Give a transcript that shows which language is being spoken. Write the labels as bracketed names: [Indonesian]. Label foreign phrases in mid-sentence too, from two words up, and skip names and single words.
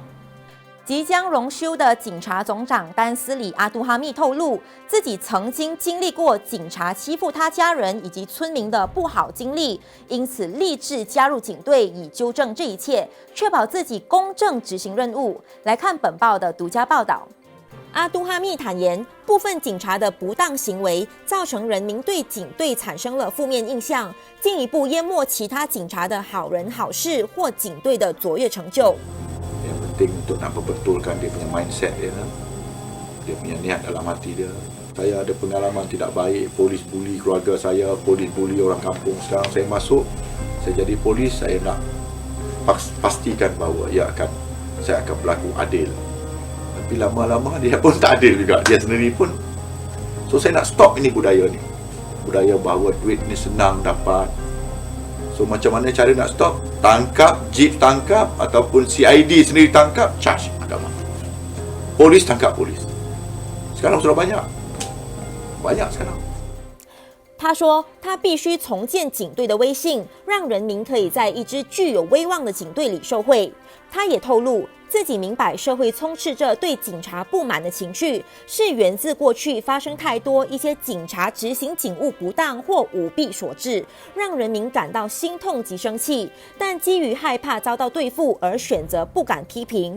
[Chinese] 即将荣休的警察总长丹斯里阿杜哈密透露，自己曾经经历过警察欺负他家人以及村民的不好经历，因此立志加入警队，以纠正这一切，确保自己公正执行任务。来看本报的独家报道。阿杜哈密坦言，部分警察的不当行为造成人民对警队产生了负面印象，进一步淹没其他警察的好人好事或警队的卓越成就。 [Malay] Penting untuk nak perbetulkan dia punya mindset dia, dia punya niat dalam hati dia. Saya ada pengalaman tidak baik, polis buli keluarga saya, polis buli orang kampung. Sekarang saya masuk, saya jadi polis, saya nak pastikan bahawa saya akan berlaku adil. Tapi lama-lama dia pun tak adil juga, dia sendiri pun. So saya nak stop ini budaya ni. Budaya bahawa duit ni senang dapat. So macam mana cara nak stop? Tangkap, jeep tangkap, ataupun CID sendiri tangkap, charge agama. Polis tangkap polis. Sekarang sudah banyak sekarang。 [Chinese] 他说，他必须重建警队的威信，让人民可以在一支具有威望的警队里受惠。他也透露，自己明白社会充斥着对警察不满的情绪，是源自过去发生太多一些警察执行警务不当或舞弊所致，让人民感到心痛及生气，但基于害怕遭到对付而选择不敢批评。